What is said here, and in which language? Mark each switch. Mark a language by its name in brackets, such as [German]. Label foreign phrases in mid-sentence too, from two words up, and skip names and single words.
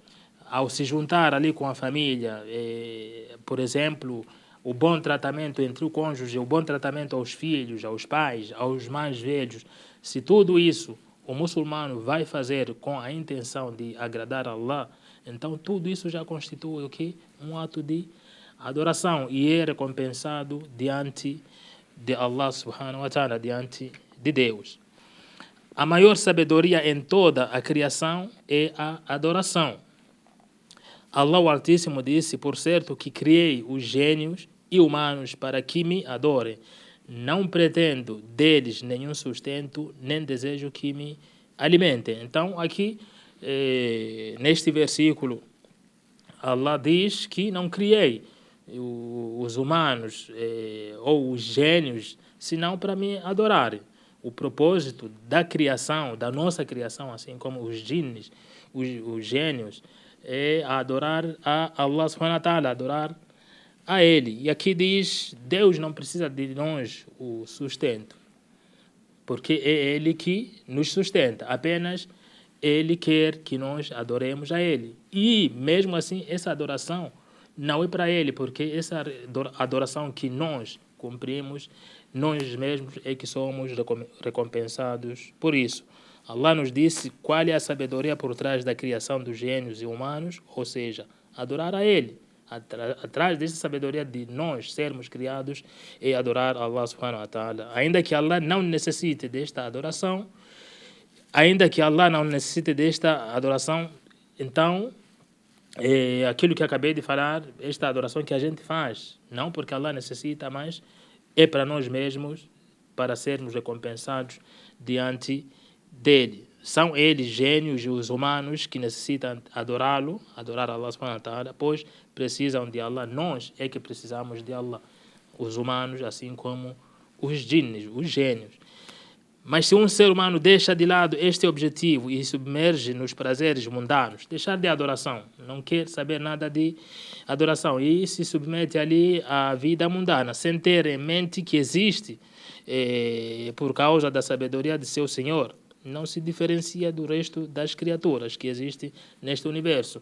[Portuguese] Ao se juntar ali com a família, por exemplo, o bom tratamento entre o cônjuge, o bom tratamento aos filhos, aos pais, aos mais velhos, se tudo isso o muçulmano vai fazer com a intenção de agradar a Allah, então tudo isso já constitui o quê? Um ato de adoração e é recompensado diante de Allah [Arabic] سبحانه وتعالى, [Portuguese] diante de Deus. A maior sabedoria em toda a criação é a adoração. Allah o Altíssimo disse: por certo que criei os gênios e humanos para que me adorem. Não pretendo deles nenhum sustento, nem desejo que me alimentem. Então, aqui, neste versículo, Allah diz que não criei os humanos ou os gênios, senão para me adorarem. O propósito da criação, da nossa criação, assim como os jinns, os gênios, é adorar a Allah [Arabic] سبحانه وتعالى, [Portuguese] adorar a Ele. E aqui diz, Deus não precisa de nós o sustento, porque é Ele que nos sustenta, apenas Ele quer que nós adoremos a Ele. E mesmo assim, essa adoração não é para Ele, porque essa adoração que nós cumprimos, nós mesmos é que somos recompensados por isso. Allah nos disse qual é a sabedoria por trás da criação dos gênios e humanos, ou seja, adorar a Ele. Atrás dessa sabedoria de nós sermos criados é adorar Allah [Arabic] سبحانه وتعالى. [Portuguese] Ainda que Allah não necessite desta adoração, então aquilo que acabei de falar, esta adoração que a gente faz, não porque Allah necessita, mas é para nós mesmos, para sermos recompensados diante dele. São eles gênios e os humanos que necessitam adorá-lo, adorar Allah [Arabic] سبحانه وتعالى, [Portuguese] pois precisam de Allah. Nós é que precisamos de Allah, os humanos, assim como os jinns, os gênios. Mas se um ser humano deixa de lado este objetivo e submerge nos prazeres mundanos, deixar de adoração, não quer saber nada de adoração e se submete ali à vida mundana, sem ter em mente que existe, por causa da sabedoria de seu Senhor, não se diferencia do resto das criaturas que existem neste universo.